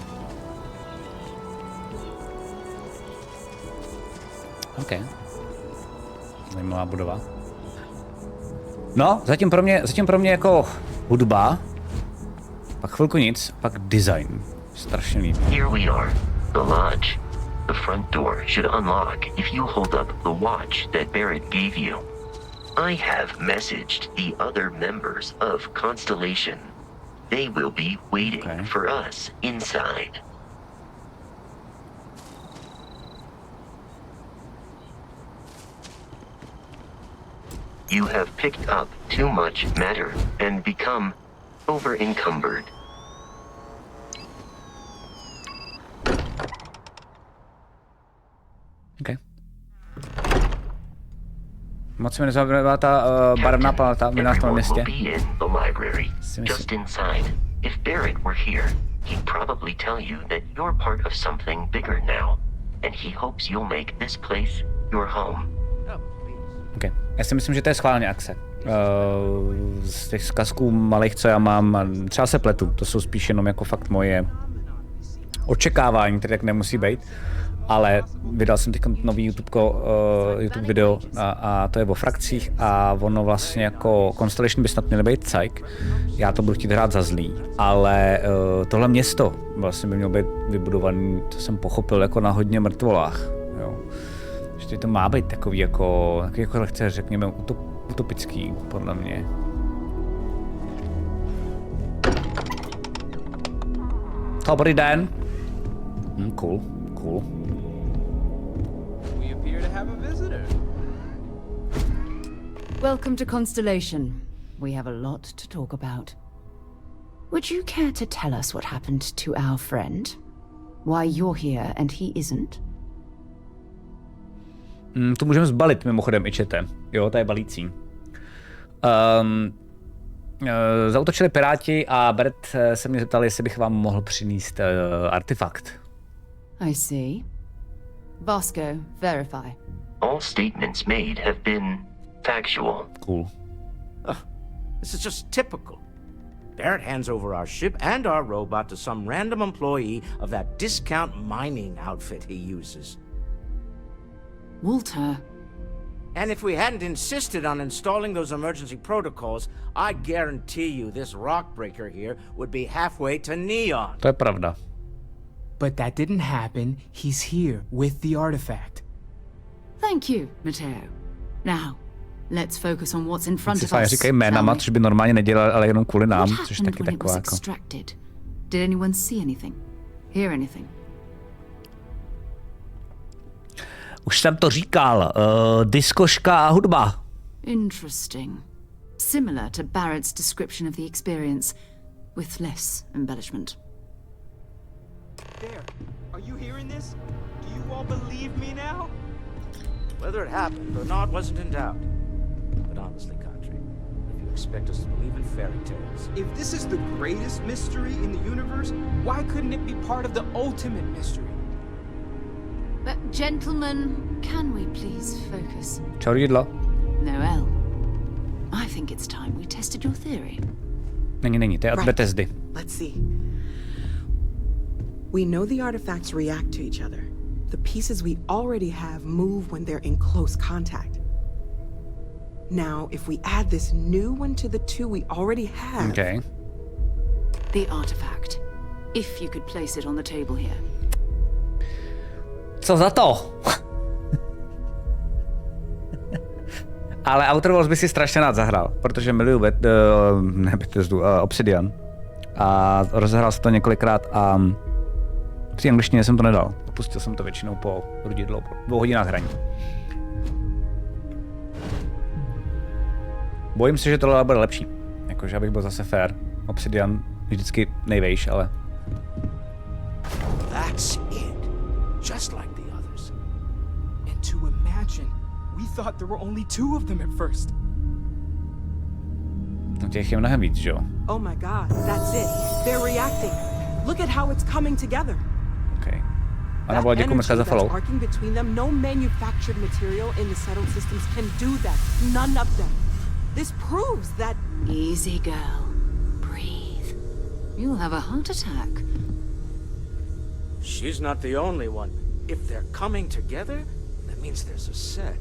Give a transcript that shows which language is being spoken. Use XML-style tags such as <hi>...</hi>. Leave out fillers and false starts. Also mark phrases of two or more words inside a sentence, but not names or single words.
<en>OK.</en> <cs>Zajímavá budova. No, zatím pro mě jako hudba, pak chvilku nic, pak design. Strašně líbí.</cs> <en>Here we are, the lodge. The front door should unlock if you hold up the watch that Barrett gave you. I have messaged the other members of Constellation. They will be waiting for us inside. You have picked up too much matter and become over-encumbered. Okay.</en> <cs>Moc se mi nezabývá ta barevná paleta v nás tom městě.</cs> <en>Just inside. If Barrett were here, he'd probably tell you that you're part of something bigger now, and he hopes you'll make this place your home. Okay.</en> <cs>Já si myslím, že to je schválně akce. Z těch zkazků malých, co já mám, třeba se pletu, to jsou spíš jenom jako fakt moje očekávání, které tak nemusí být. Ale vydal jsem teď nový YouTube video a to je o frakcích a ono vlastně jako Constellation by snad měly být cajk. Já to budu chtít hrát za zlý, ale tohle město vlastně by mělo být vybudovaný, to jsem pochopil, jako na hodně mrtvolách. Jo. Že to má být takový jako lehce řekněme utopický, podle mě. Dobrý den.</cs> <en>Cool. Welcome to Constellation. We have a lot to talk about. Would you care to tell us what happened to our friend? Why you're here and he isn't?</en> <cs>To můžeme zbalit mimochodem i chatem. Jo, to je balící. Zaútočili piráti a Barrett se mě zeptal, jestli bych vám mohl přinést artefakt.</cs> <en>I see. Vasco, verify. All statements made have been factual. Cool. This is just typical. Barrett hands over our ship and our robot to some random employee of that discount mining outfit he uses. Walter. And if we hadn't insisted on installing those emergency protocols, I guarantee you this rock breaker here would be halfway to Neon.</en> <cs>To je pravda.</cs> <en>But that didn't happen. He's here with the artifact. Thank you, Matteo. Now, let's focus on what's in front of us.</en> <cs>Říkají jménama, což by normálně nedělali, ale jenom kvůli nám, což taky taková jako.</cs> <en>Did anyone see anything? Hear anything?</en> <cs>Už jsem to říkal, diskoška a hudba.</cs> <en>Interesting. Similar to Barrett's description of the experience, with less embellishment. There. Are you hearing this? Do you all believe me now? Whether it happened or not wasn't in doubt. But honestly, Country, if you expect us to believe in fairy tales... If this is the greatest mystery in the universe, why couldn't it be part of the ultimate mystery? But gentlemen, can we please focus?</en> <cs>Čau, jídlo.</cs> <en>Noel, I think it's time we tested your theory.</en> <cs>Není, to je od Bethesdy.</cs> <en>Let's see. We know the artifacts react to each other. The pieces we already have move when they're in close contact. Now, if we add this new one to the two we already have, The artifact. If you could place it on the table here.</en> <cs>Co za to? Ale Outer Worlds by si strašně rád zahrál, protože miluju Obsidian. A rozehrál jsem to několikrát a při angličtině jsem to nedal. Pustil jsem to většinou po 2 hodinách hraní. Bojím se, že tohle bude lepší. Jakože abych byl zase fair. Obsidian vždycky nejvejš, ale...</cs> <en>That's it. Just like the others. And to imagine, we thought there were only 2 of them at first.</en> <cs>No těch je mnohem víc, že jo?</cs> <en>Oh my god, that's it. They're reacting. Look at how it's coming together. Okay.</en> <cs>Ana byla děkuji moc za follow.</cs> <en>Arcing between them, no manufactured material in the settled systems can do that. None of them. This proves that... Easy, girl. Breathe. You'll have a heart attack. She's not the only one. If they're coming together, that means there's a set.</en>